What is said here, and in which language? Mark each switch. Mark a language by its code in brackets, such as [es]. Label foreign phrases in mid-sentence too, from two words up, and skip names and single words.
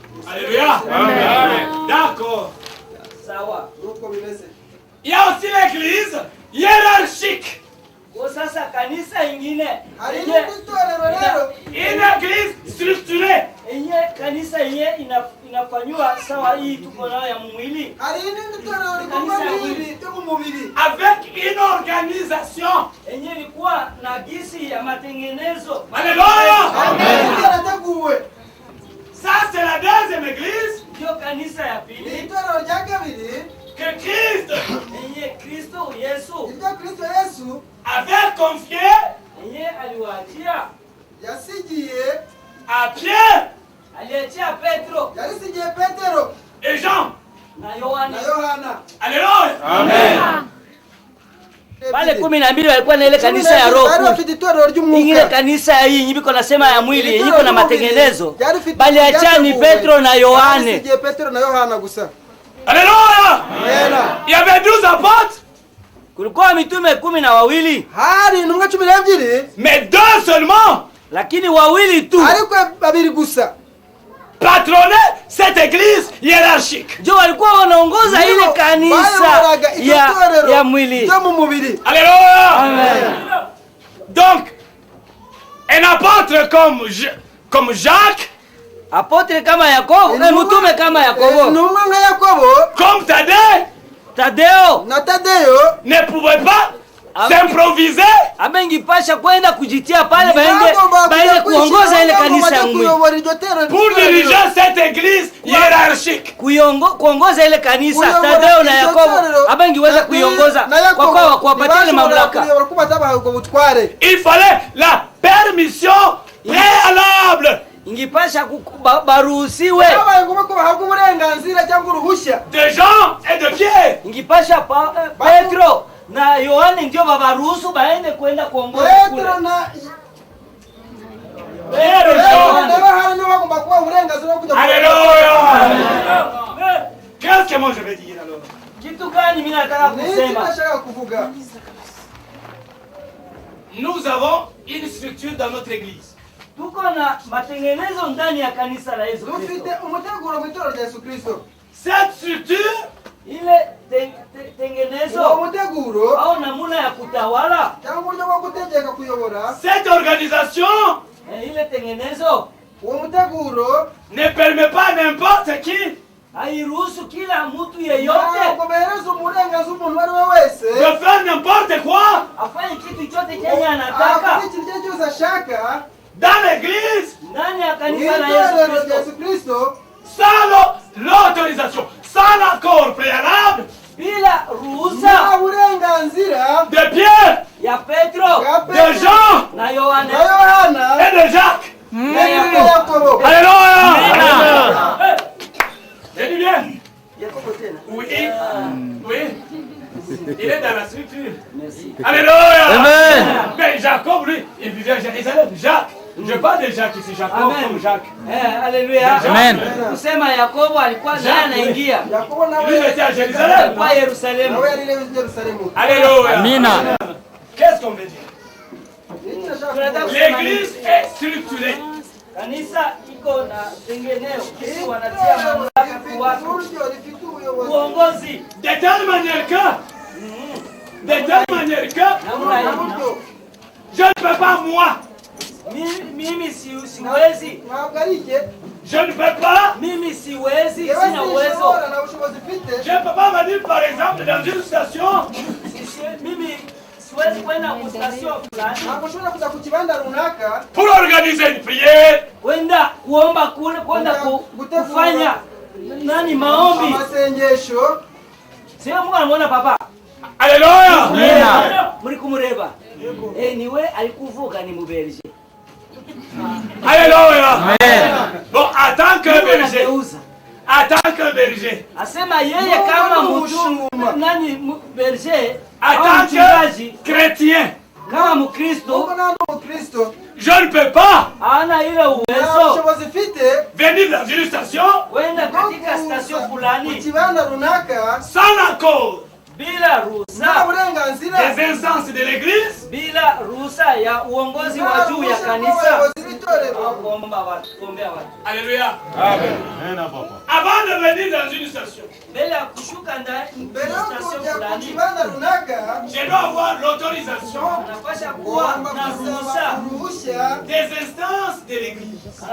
[fr] Alléluia. Amen. D'accord. [sw] Sawa. [fr] Il y a aussi l'église hiérarchique. [sw] Sasa kanisa ingine [fr] Une église structurée. [sw] Kanisa yenye inafanywa sawa hii tuko nayo ya mwili. [fr] Avec une organisation. [sw] Yenye ilikuwa na gisi ya matengenezo. [fr] Alléluia. Amen. Ça c'est la deuxième église. [sw] Ndio kanisa ya pili. [fr] Que Christ Yesu avait confié à Pierre et Jean. Alléluia. Amen. [sw] Pale 12 walikuwa na ile kanisa ya roho. Ingine kanisa hii biko nasema ya mwili, iko na matengenezo. Bali achani Petro na Yohane. [fr] Alléluia. Il y avait 12 apôtres. [sw] Kulikuwa mitume 12. [fr] Mais 2 seulement. [sw] Lakini wawili tu. [fr] Patronner cette église hiérarchique. [sw] Jo walikuwa wanaongoza ile kanisa ya mwili. [fr] Alléluia. Amen. Donc un apôtre comme Jacques, [sw] apôtre kama Yakobo, mtume kama Yakobo, [fr] comme Tadeo ne pouvait pas s'improviser. [sw] Abengipasha kwenda kujitia pale baende kuongoza ile kanisa ya mwili. [fr] Pour diriger cette église hiérarchique. [sw] Kuongoza ile kanisa Tadeo na Yakobo abengiweza kuiongoza kwa kuwapatia ile mamlaka. [fr] Il fallait la permission préalable. [sw] Ingipasha baruhusiwe [fr] de Jean et de Pierre. [sw] Ingipasha Petro na Yohane ndio babaruhusu baende kwenda kuongoza kule. [fr] Alléluia. Qu'est-ce que moi je vais dire alors? [sw] Kitu gani mimi nataka kusema? [fr] Nous avons une structure dans notre église. [sw] Tuko na matengenezo ndani ya kanisa la Yesu Kristo. [fr] Cette structure [sw] ile tengenezo au namuna ya kutawala. [fr] Cette organisation [sw] ile tengenezo [fr] ne permet pas n'importe qui [sw] hairuhusu kila mtu yeyote [fr] de faire n'importe quoi [sw] afanye kitu chote chenye anataka [fr] dans l'église [sw] ndani ya kanisa la Yesu Kristo [fr] sans l'autorisation, sans l'accord préalable [sw] bila ruhusa [fr] de Pierre, [sw] ya Petro, [fr] de Jean [sw] na Yohane [fr] et de Jacques. Alléluia. J'ai dit bien. Oui. Oui. Il est dans la structure. Merci. Alléluia. Amen. Mais Jacob, lui, il vivait à Jérusalem. Jacques. Je parle de Jacques ici, Jacob comme Jacques. Alléluia. Amen. [sw] Kusema Yakobo alikuwa naye anaingia. [fr] Lui était à Jérusalem. [sw] Kwa Yerusalemu. Alléluia. Amina. [fr] Qu'est-ce qu'on veut dire? L'église est structurée. [sw] Kanisa iko na tengeneo. Kisi wanatia mamlaka kwa watu. Uongozi. [fr] De telle manière que je ne peux pas moi. [sw] Mimi siwezi. [fr] Je ne peux pas. [sw] Mimi siwezi, sina uwezo. [fr] Je ne peux pas me dire par exemple dans une station. [sw] Mimi siwezi kwenda kwa station fulani. [fr] Pour organiser une prière. [sw] Kwenda kuomba kule, kwenda kufanya nani maombi. Sio Mungu anamuona papa. Alléluia. [rw] Muri kumureba. Niwe alikuvuka ni muberije. [fr] Alléluia. Bon, en tant que berger. En tant que berger. [sw] Asema yeye kama mtu nani berger, [fr] en tant que chrétien. [sw] Kama Mkristo, [fr] je ne peux pas [sw] ana ile uwezo [fr] venir dans une station, [sw] wenda katika station fulani [fr] sans l'accord [sw] bila ruhusa [fr] des instances de l'église, [sw] bila ruhusa ya uongozi wa juu ya kanisa, [fr] Alléluia. Amen. Avant de venir dans une station, je dois avoir l'autorisation des instances de l'église.